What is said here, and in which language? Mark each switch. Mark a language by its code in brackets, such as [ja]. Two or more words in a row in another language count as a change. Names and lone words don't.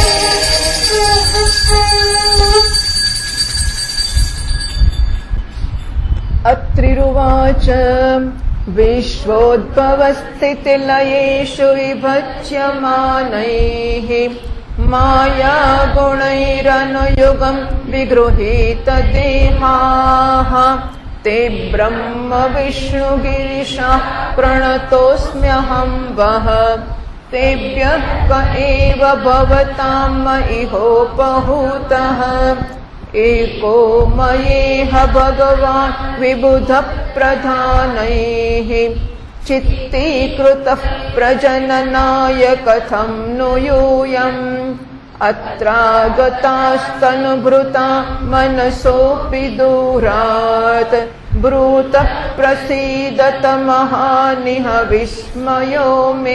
[sa] અત્રિરુવાચ વિશ્વોદ્ભવસ્થિતિલયેષુ વિભજ્યમાનૈઃ માયા ગુણૈરનુયુગં વિગૃહીત દેહાઃ તે બ્રહ્મ વિષ્ણુ ગિરીશા પ્રણતોસ્મ્યહં વઃ તેભ્યઃ ક એવ ભવતામ ઇહોપહૂતઃ एको मयेह भगवान् विबुधः प्रधानैः चित्तीकृतः प्रजननाय कथं नु यूयम् अत्रागतास्तनुभृता मनसोऽपि दूरात् ब्रूतः प्रसीदत महानिह विस्मयो मे.